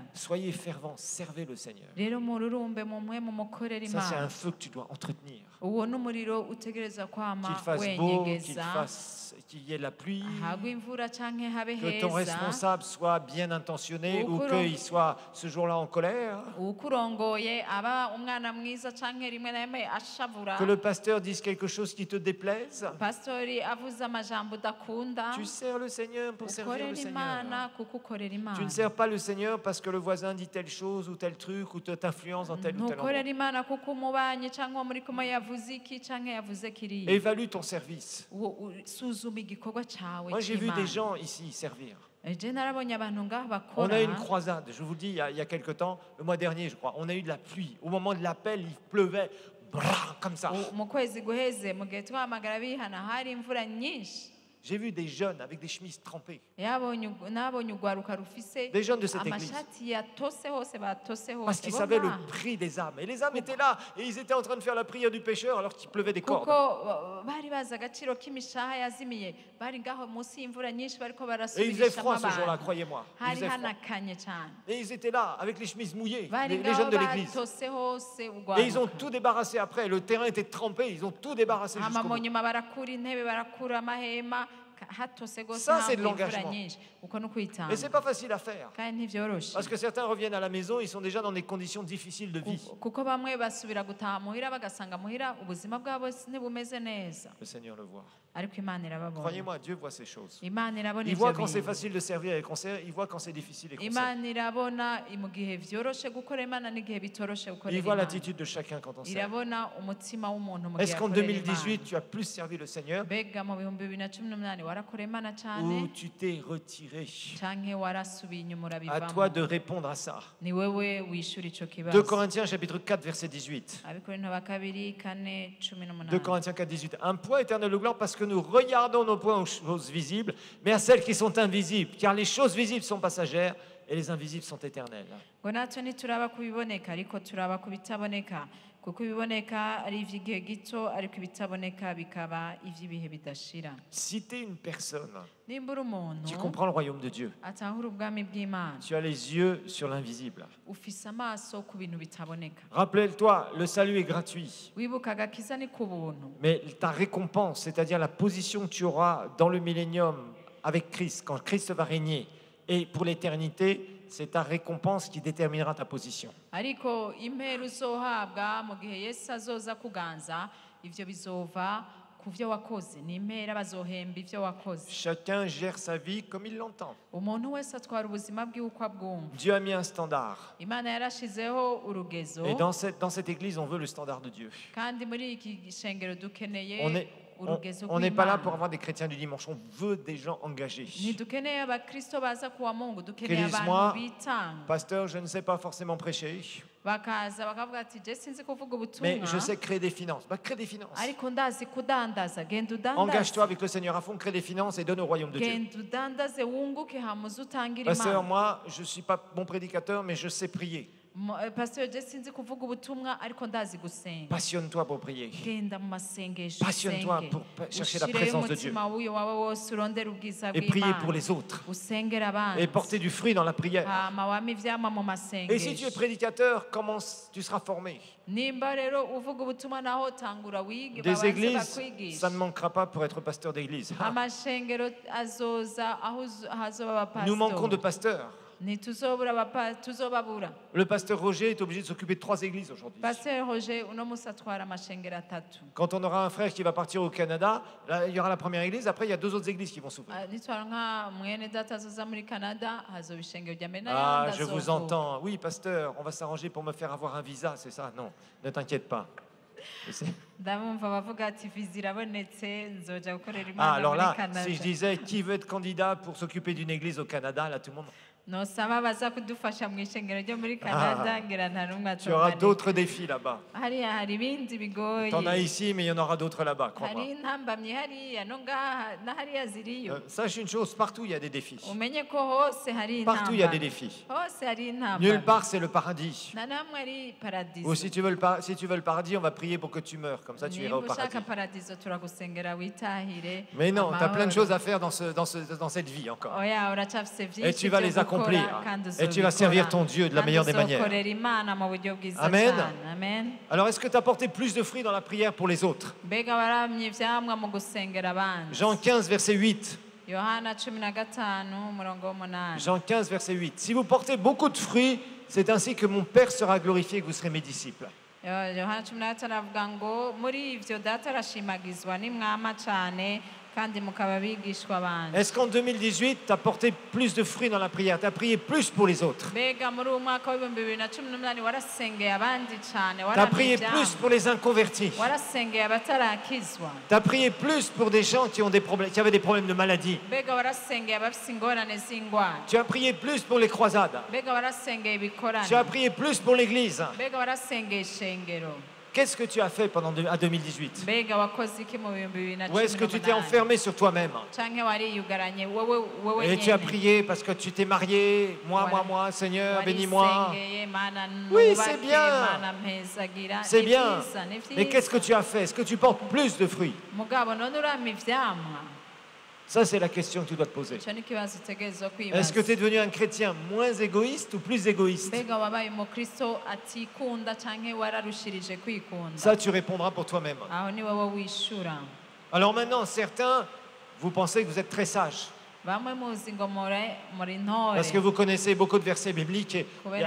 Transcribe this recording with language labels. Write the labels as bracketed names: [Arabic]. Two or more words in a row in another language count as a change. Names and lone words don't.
[French] Soyez fervents, servez le Seigneur. [Rundi] Rero mururumbe mumwe mumukorera [French] Ça, c'est un [Rundi] Imana. [French] feu que tu dois entretenir. [Rundi] Uwo n'umuriro utegereza kwama [French] Qu'il fasse beau, [Rundi] wenyegeza [French] qu'il y ait la pluie, [Rundi] hagwa imvura canke habe [French] que ton [Rundi] heza. [French] responsable soit bien intentionné ou [Rundi] Ukuro- [French] qu'il soit ce jour-là en colère. [Rundi] Ukurongoye aba umwana mwiza canke rimwe na rimwe ashavura. [French] Que le pasteur dise quelque chose qui te déplaise. [Rundi] Pastori avuze amajambo udakunda. [French] Tu sers le Seigneur pour servir [Rundi] Ukorera [French] le Seigneur. [Rundi] Imana kuko ukorera [French] Tu [Rundi] Imana. [French] ne sers pas le Seigneur parce que le voisin dit telle chose ou tel truc ou t'influence dans tel ou tel [Rundi] Ntukorera [French] endroit. [Rundi] Imana kuko umubanyi cyangwa muri kumwe yavuze iki canke yavuze kiriya. [French] Évalue ton service. [Rundi] Suzuma igikorwa cawe [French] Moi, j'ai vu des [Rundi] c'Imana. [French] gens ici servir. [Rundi] Je narabonye abantu ngaha [French] On [Rundi] bakora. [French] a eu une croisade, je vous le dis, il y a quelque temps, le mois dernier, je crois. On a eu de la pluie. Au moment de l'appel, il pleuvait, brrr, comme ça. [Rundi] Mu kwezi guheze mu gihe twahamagara bihana hari imvura nyinshi. [French] J'ai vu des jeunes avec des chemises trempées. [Rundi] nabonye urwaruka rufise [French] Des jeunes de cette église. [Rundi] amashati yatose hose batose hose [French] Parce qu'ils [Rundi] bo [French] savaient le [Rundi] ngaha. [French] prix des âmes. Et les âmes étaient là. Et ils étaient en train de faire la prière du pécheur alors qu'il pleuvait des [Rundi] kuko [French] cordes. [Rundi] bari bazi agaciro k'imishaha yazimiye bari ngaho munsi y'imvura nyinshi bariko [French] Et il faisait [Rundi] barasubirishamo [French] froid ce jour-là, [Rundi] abantu [French] croyez-moi. Il [Rundi] hari [French] faisait froid. [Rundi] hanakanye cyane [French] Et ils étaient là avec les chemises mouillées, [Rundi] bari [French] les [Rundi] ngaho [French] jeunes de l'église. [Rundi] batose hose [French] Et ils ont [Rundi] urwaruka [French] tout débarrassé après. Le terrain était trempé. Ils ont tout débarrassé [Rundi] hama [French] jusqu'au [Rundi] mu [French] bout. [Rundi] nyuma barakura intebe barakura amahema hatose gose [French] Ça, c'est de [Rundi] haguye imvura [French] l'engagement. [Rundi] nyinshi uko ni [French] Et [Rundi] ukwitanga [French] c'est pas facile à faire. [Rundi] kandi ntivyoroshe [French] Parce que certains reviennent à la maison, ils sont déjà dans des conditions difficiles de vie. [Rundi] kuko bamwe basubira gutaha muhira bagasanga muhira ubuzima bwabo ntibumeze neza [French] Le Seigneur le voit. [Rundi] ariko imana irababona [French] Croyez-moi, Dieu voit ces choses. [Rundi] imana irabona [French] Il [Rundi] ivyo [French] voit quand c'est [Rundi] bintu [French] facile de servir et il voit quand c'est difficile et qu'on sert. [Rundi] imana irabona mu gihe vyoroshe gukora imana n'igihe bitoroshe gukorera [French] Il voit [Rundi] imana [French] l'attitude de chacun quand on sert. [Rundi] irabona umutima w'umuntu mu gihe [French] Est-ce qu'en [Rundi] akorera [French] 2018, [Rundi] imana [French] tu as plus servi le Seigneur [Rundi] mbega mu bihumbi 2018 warakora imana [French] ou [Rundi] cane [French] tu t'es retiré? [Rundi] canke warasubiye inyuma [French] À toi [Rundi] urabivamo [French] de répondre à ça. [Rundi] ni wewe wishura ico [French] 2 [Rundi] kibazo [French] Corinthiens chapitre 4 verset 18. [Rundi] abikorinto ba kabiri kane cumi [French] 2 [Rundi] n'umunani [French] Corinthiens 4, 18. Un poids éternel de gloire parce que nous regardons nos points aux choses visibles, mais à celles qui sont invisibles. Car les choses visibles sont passagères et les invisibles sont éternelles. [Rundi] ngo natwe ntituraba ku biboneka ariko turaba ku bitaboneka kuko ibiboneka ari ivy'igihe gito ariko ibitaboneka bikaba ivy'ibihe bidashira [French] Si tu es une personne [Rundi] nimba uri umuntu [French] qui comprend le royaume de Dieu, [Rundi] atahura ubwami bw'imana [French] tu as les yeux sur l'invisible. [Rundi] ufise amaso ku bintu bitaboneka [French] Rappelle-toi, le salut est gratuit. [Rundi] wibuka agakiza ni ku buntu [French] Mais ta récompense, c'est-à-dire la position que tu auras dans le millénium avec Christ, quand Christ va régner, et pour l'éternité, c'est ta récompense qui déterminera ta position. [Rundi] ariko impera uzohabwa mu gihe yesu azoza kuganza ivyo bizova ku vyo wakoze ni impera bazohemba ivyo wakoze [French] Chacun gère sa vie comme il l'entend. [Rundi] umuntu wese atwara ubuzima bwiwe uko abwumva [French] Dieu a mis un standard. [Rundi] imana yarashizeho urugezo [French] Et dans cette église, on veut le standard de Dieu. [Rundi] kandi muri iki shengero dukeneye [French] On n'est [Rundi] urugezo [French] pas là [Rundi] rw'Imana. [French] pour avoir des chrétiens du dimanche. On veut des gens engagés. [Rundi] ntidukeneye abakristo baza kuwa mungu dukeneye [French] Dis-moi, [Rundi] abantu bitanga [French] Pasteur, je ne sais pas forcément prêcher, [Rundi] bakaza bakavuga ati je sinzi kuvuga [French] mais [Rundi] ubutumwa [French] je sais créer des finances. Bah, crée des finances. [Rundi] ariko ndazi kudandaza genda [French] Engage-toi [Rundi] udandaze [French] avec le Seigneur à fond, crée des finances et donne au royaume de Dieu. [Rundi] genda udandaze wunguke hamuze utangire [French] Pasteur, [Rundi] imana [French] moi, je ne suis pas bon prédicateur, mais je sais prier. [Rundi] pasteur je sinzi kuvuga ubutumwa ariko ndazi gusenga [French] Passionne-toi pour prier. [Rundi] genda mu masengesho [French] Passionne-toi [Rundi] usenge. [French] pour chercher la [Rundi] Ushireyo [French] présence de Dieu. [Rundi] umutima w'uyo wawe wose urondera ubwiza [French] Et prier [Rundi] bw'imana [French] pour les autres. [Rundi] usengera abandi [French] Et porter du fruit dans la prière. [Rundi] hama wama ivyama mu [French] Et si tu es [Rundi] masengesho [French] prédicateur, comment tu seras formé? [Rundi] nimba rero uvuga ubutumwa naho tangura wige [French] Des [Rundi] babanze [French] églises, ça [Rundi] bakwigisha [French] ne manquera pas pour être pasteur d'église. [Rundi] amashengero azoza aho hazoba [French] Nous manquons de [Rundi] abapasitori [French] pasteurs. [Rundi] tuzobabura [French] Le pasteur Roger est obligé de s'occuper de 3 églises aujourd'hui. [Rundi] pasteur roger uno musi atwara amashengero atatu [French] Quand on aura un frère qui va partir au Canada, là, il y aura la première église, après il y a 2 autres églises qui vont s'ouvrir. [Rundi] nitwara nka mwene data azoza muri canada hazoba ishengero rya mbere [French] Ah, [Rundi] n'ayandi [French] je vous [Rundi] azovuka. [French] entends. Oui, pasteur, on va s'arranger pour me faire avoir un visa, c'est ça? Non, ne t'inquiète pas. Je sais. [Rundi] ndabumva bavuga ati viza irabonetse nzoja gukorera [French] Ah, [Rundi] imana [French] alors [Rundi] muri [French] là, [Rundi] canada [French] si je disais qui veut être candidat pour s'occuper d'une église au Canada, là tout le monde. [Rundi] nosaba baza kudufasha mu ishengero ryo muri canada ngira nta n'umwe [French] Tu auras [Rundi] atomanika [French] d'autres défis là-bas. [Rundi] hariya hari ibindi bigoye [French] T'en as ici, mais il y en aura d'autres là-bas, [Rundi] hari [French] crois-moi. [Rundi] intambamyi hariya no ngaha na hariya ziriyo [French] Sache une chose, partout il y a des défis. [Rundi] umenye ko hose hari [French] Partout il y a des [Rundi] intambamyi [French] défis. [Rundi] hose hari [French] Nulle [Rundi] intambamyi [French] part c'est le paradis. [Rundi] na namwe ari paradizo [French] Ou si tu veux le paradis, on va prier pour que tu meurs. Comme ça, tu iras [Rundi] niba [French] au paradis. [Rundi] ushaka paradizo turagusengera witahire [French] Mais non, tu as plein de [Rundi] amahoro. [French] choses à faire dans cette vie encore. [Rundi] oya uracafise [French] Et [Rundi] vyinshi [French] tu vas [Rundi] vyo [French] les [Rundi] gukora, [French] accomplir. [Rundi] kandi [French] Et tu vas [Rundi] uzobikora. [French] servir ton Dieu de la [Rundi] Kandi [French] meilleure des manières. [Rundi] uzokorera Imana mu buryo bwiza [French] Amen. [Rundi] cyane. [French] Amen. Alors, est-ce que tu as porté plus de fruits dans la prière pour les autres? [Rundi] mbega waramye ivyamwa mu gusengera abandi [French] Jean 15, verset 8. [Rundi] yohana 15 umurongo w'umunani [French] Jean 15, verset 8. Si vous portez beaucoup de fruits, c'est ainsi que mon Père sera glorifié et que vous serez mes disciples. [Rundi] yohana 15 avuga ngo muri ivyo data arashimagizwa nimwama cane kandi mukaba abigishwa banje. [French] Est-ce qu'en 2018, tu as porté plus de fruits dans la prière? Tu as prié plus pour les autres? [Rundi] mbega muri uwo mwaka w'ibihumbi 2018 warasengeye abandi cane [French] Tu as prié plus pour les inconvertis? [Rundi] warasengeye abatarakizwa [French] Tu as prié plus pour des gens qui avaient des problèmes de maladie? [Rundi] mbega warasengeye abafise ingorane z'ingwara [French] Tu as prié plus pour les croisades? [Rundi] mbega warasengeye ibikorane [French] Tu as prié plus pour l'église? [Rundi] mbega warasengeye ishengero. [French] qu'est-ce que tu as fait à 2018? [Rundi] mbega wakoze iki mu bihumbi bibiri na [French] Ou est-ce que [Rundi] cumi [French] tu t'es [Rundi] n'umunani [French] enfermé sur toi-même? [Rundi] canke wariyugaranye wowe [French] Et tu as [Rundi] nyene [French] prié parce que tu t'es marié, moi, Seigneur, bénis-moi. [Rundi] warisengeye mana [French] Oui, [Rundi] nubake, [French] c'est bien. [Rundi] mana mpezagira [French] C'est [Rundi] ni [French] bien. [Rundi] vyiza, ni [French] Mais qu'est-ce que [Rundi] vyiza. [French] tu as fait? Est-ce que tu portes plus de fruits? [Rundi] mugabo none urama ivyamwa [French] Ça, c'est la question que tu dois te poser. [Rundi] ico ni ikibazo utegerezwa [French] Est-ce que tu es [Rundi] kwibaza [French] devenu un chrétien moins égoïste ou plus égoïste? [Rundi] mbega wabaye umukristo atikunda canke wararushirije kwikunda [French] Ça, tu répondras pour toi-même. [Rundi] aho ni wowe wishura [French] Alors maintenant, certains, vous pensez que vous êtes très sages [Rundi] bamwe muzi ngo muri ntore [French] parce que vous connaissez beaucoup de versets bibliques. Et [Rundi] kubera